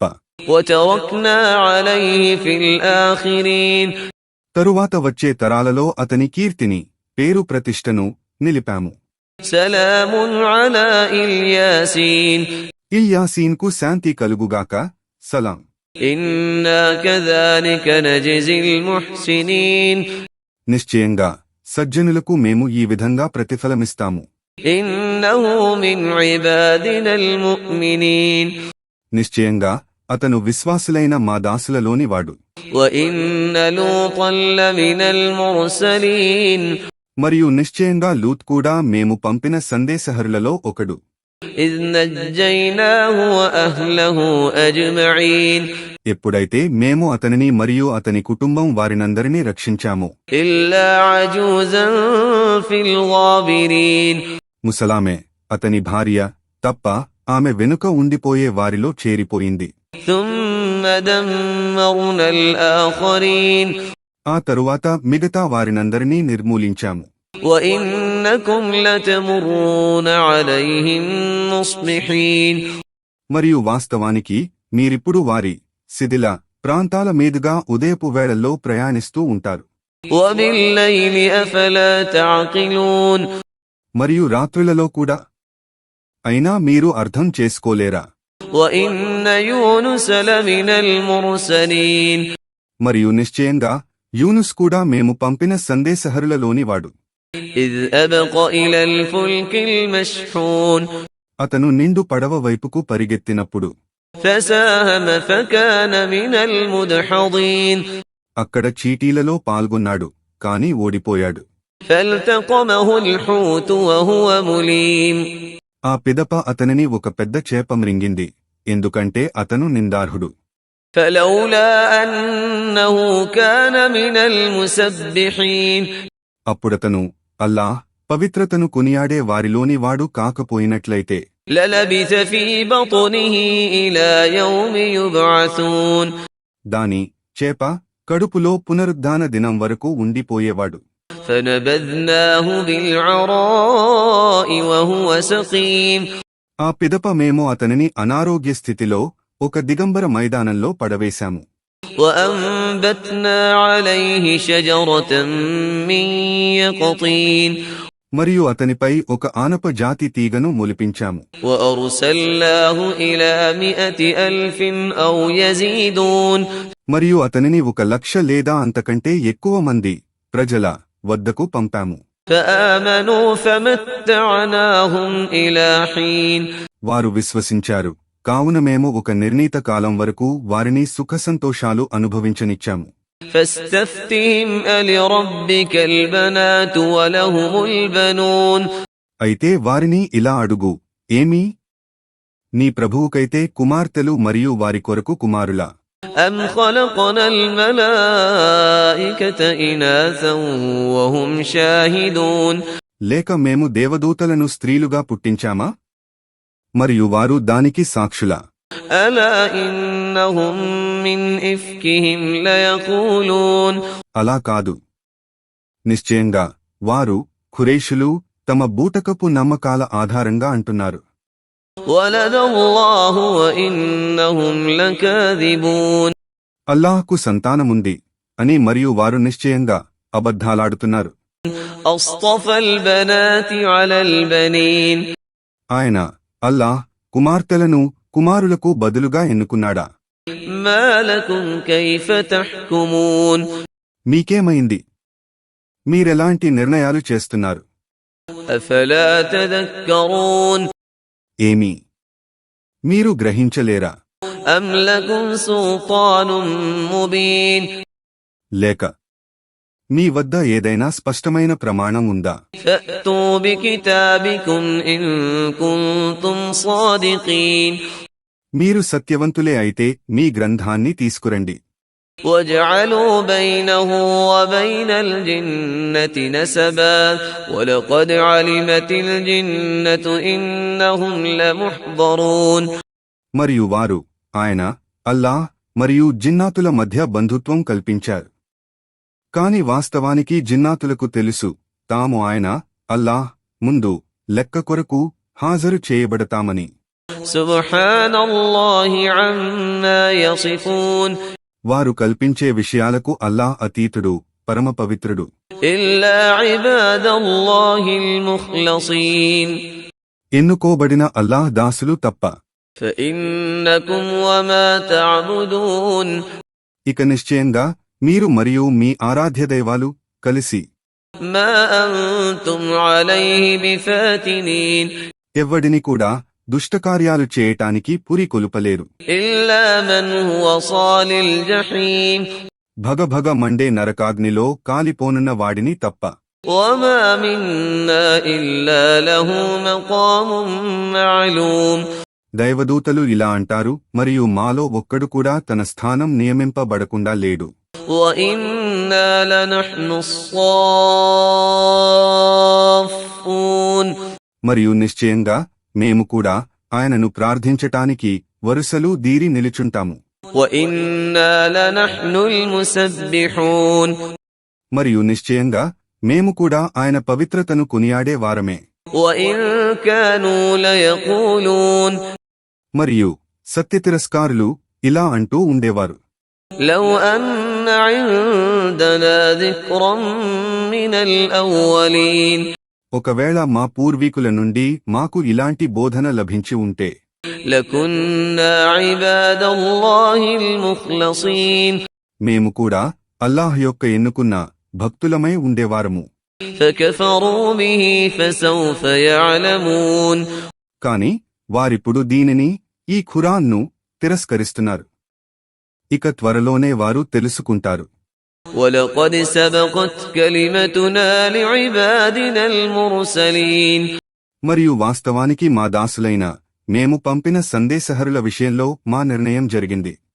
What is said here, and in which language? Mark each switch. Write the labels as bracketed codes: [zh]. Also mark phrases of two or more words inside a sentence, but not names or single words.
[ar] وتركنا عليه في الآخرين [te] తరువాత వచ్చే తరాలలో అతని కీర్తిని, పేరు ప్రతిష్టను నిలిపాము. [ar] سلام على الياسين [te] ఇల్యాసీన్కు శాంతి కలుగుగాక. సలాం. [ar] إنا كذلك نجزي المحسنين [te] నిశ్చయంగా సజ్జనులకు మేము ఈ విధంగా ప్రతిఫలమిస్తాము. [ar] إنه من عبادنا المؤمنين [te] నిశ్చయంగా అతను విశ్వాసులైన మా దాసులలోని వాడు. [ar] وإن لوطا لمن المرسلين [te] మరియు నిశ్చయంగా లూత్ కూడా మేము పంపిన సందేశహరులలో ఒకడు. [ar] إذ نجيناه وأهله أجمعين [te] ఎప్పుడైతే మేము అతనిని మరియు అతని కుటుంబం వారినందరినీ రక్షించాము, [ar] إلا عجوزا في الغابرين [te] ముసలామె అతని భార్య తప్ప ఆమె వెనుక ఉండిపోయే వారిలో చేరిపోయింది. [ar] ثم دمرنا الآخرين [te] ఆ తరువాత మిగతా వారినందరినీ నిర్మూలించాము. [ar] وإنكم لتمرون عليهم مصبحين [te] మరియు వాస్తవానికి మీరిప్పుడు వారి శిథిల ప్రాంతాల మీదుగా ఉదయపు వేళల్లో ప్రయాణిస్తూ ఉంటారు. [ar] وبالليل أفلا تعقلون [te] మరియు రాత్రులలో కూడా. అయినా మీరు అర్థం చేసుకోలేరా? [ar] وإن يونس لمن المرسلين [te] మరియు నిశ్చయంగా యూనుస్ కూడా మేము పంపిన సందేశహరులలోని వాడు. [ar] إذ أبق إلى الفلك المشحون [te] అతను నిండు పడవ వైపుకు పరిగెత్తినప్పుడు [ar] فساهم فكان من المدحضين [te] అక్కడ చీటీలలో పాల్గొన్నాడు, కాని ఓడిపోయాడు. [ar] فالتقمه الحوت وهو مليم [te] ఆ పిదప అతనిని ఒక పెద్ద చేప మృంగింది, ఎందుకంటే అతను నిందార్హుడు. [ar] فلولا أنه كان من المسبحين [te] అప్పుడతను అల్లాహ్ పవిత్రతను కొనియాడే వారిలోని వాడు కాకపోయినట్లయితే [ar] للبث في بطنه إلى يوم يبعثون [te] దాని చేప కడుపులో పునరుద్ధాన దినం వరకు ఉండిపోయేవాడు. [ar] فنبذناه بالعراء وهو سقيم [te] ఆ పిదప మేము అతనిని అనారోగ్య స్థితిలో ఒక దిగంబర మైదానంలో పడవేశాము. [ar] وأنبتنا عليه شجرة من يقطين [te] మరియు అతనిపై ఒక ఆనప జాతి తీగను మొలిపించాము. [ar] وأرسلناه إلى 100,000 أو يزيدون [te] మరియు అతనిని 1,00,000 లేదా అంతకంటే ఎక్కువ మంది ప్రజల వద్దకు పంపాము. [ar] فآمنوا فمتعناهم إلى حين [te] వారు విశ్వసించారు, కావున మేము ఒక నిర్ణీత కాలం వరకు వారిని సుఖసంతోషాలు అనుభవించనిచ్చాము. [ar] فاستفتهم ألربك البنات ولهم البنون [te] అయితే వారిని ఇలా అడుగు, ఏమీ నీ ప్రభువుకైతే కుమార్తెలు మరియు వారి కొరకు కుమారులా? [ar] أم خلقنا الملائكة إناثا وهم شاهدون [te] లేక మేము దేవదూతలను స్త్రీలుగా పుట్టించామా? మరియు వారు దానికి సాక్షులా? [ar] ألا إنهم من إفكهم ليقولون [te] అలా కాదు, నిశ్చయంగా వారు ఖురైషులు తమ బూటకపు నమ్మకాల ఆధారంగా అంటున్నారు. [ar] ولد الله وإنهم لكاذبون [te] అల్లాహ్కు సంతానముంది అని మరియు వారు నిశ్చయంగా అబద్ధాలాడుతున్నారు. [ar] أصطفى البنات على البنين [te] ఆయన అల్లాహ్ కుమార్తెలను కుమారులకు బదులుగా ఎన్నుకున్నాడా? [ar] ما لكم كيف تحكمون [te] మీకేమైంది? మీరెలాంటి నిర్ణయాలు చేస్తున్నారు? [ar] أفلا تذكرون [te] ఏమీ మీరు గ్రహించలేరా? [ar] أم لكم سلطان مبين [te] లేక మీ వద్ద ఏదైనా స్పష్టమైన ప్రమాణం ఉందా? [ar] فأتوا بكتابكم إن كنتم صادقين [te] మీరు సత్యవంతులే అయితే మీ గ్రంథాన్ని తీసుకురండి. [ar] وجعلوا بينه وبين الجنة نسبا ولقد علمت الجنة إنهم لمحضرون [te] మరియు వారు ఆయన అల్లాహ్ మరియు జిన్నాతుల మధ్య బంధుత్వం కల్పించారు. కాని వాస్తవానికి జిన్నాతులకు తెలుసు తాము ఆయన అల్లాహ్ ముందు లెక్క కొరకు హాజరు చేయబడతామని. [ar] سبحان الله عما يصفون [te] వారు కల్పించే విషయాలకు అల్లాహ్ అతీతుడు, పరమ పవిత్రుడు. [ar] إلا عباد الله المخلصين [te] ఎన్నుకోబడిన అల్లాహ్ దాసులు తప్ప. [ar] فإنكم وما تعبدون [te] ఇక నిశ్చయంగా మీరు మరియు మీ ఆరాధ్యదైవాలు కలిసి [ar] ما أنتم عليه بفاتنين [te] ఎవ్వడిని కూడా దుష్టకార్యాలు చేయటానికి పురికొలుపలేరు. [ar] إلا من هو صال الجحيم [te] భగభగ మండే నరకాగ్నిలో కాలిపోనున్న వాడిని తప్ప. [ar] وما منا إلا له مقام معلوم [te] దైవదూతలు ఇలా అంటారు, మరియు మాలో ఒక్కడు కూడా తన స్థానం నియమింపబడకుండా లేడు. [ar] وإنا لنحن الصافون [te] మరియు నిశ్చయంగా మేము కూడా ఆయనను ప్రార్థించటానికి వరుసలు దీరి నిలుచుంటాము. [ar] وإنا لنحن المسبحون [te] మరియు నిశ్చయంగా మేము కూడా ఆయన పవిత్రతను కొనియాడే వారమే. [ar] وإن كانوا ليقولون [te] మరియు సత్యతిరస్కారులు ఇలా అంటూ ఉండేవారు, [ar] لو أن عندنا ذكرا من الأولين [te] ఒకవేళ మా పూర్వీకుల నుండి మాకు ఇలాంటి బోధన లభించి ఉంటే [ar] لكنا عباد الله المخلصين [te] మేము కూడా అల్లాహ్ యొక్క ఎన్నుకున్న భక్తులమై ఉండేవారము. [ar] فكفروا به فسوف يعلمون [te] కాని వారిప్పుడు దీనిని, ఈ ఖురాన్ను తిరస్కరిస్తున్నారు. ఇక త్వరలోనే వారు తెలుసుకుంటారు. [ar] ولقد سبقت كلمتنا لعبادنا المرسلين [te] మరియు వాస్తవానికి మా దాసులైన మేము పంపిన సందేశహరుల విషయంలో మా నిర్ణయం జరిగింది.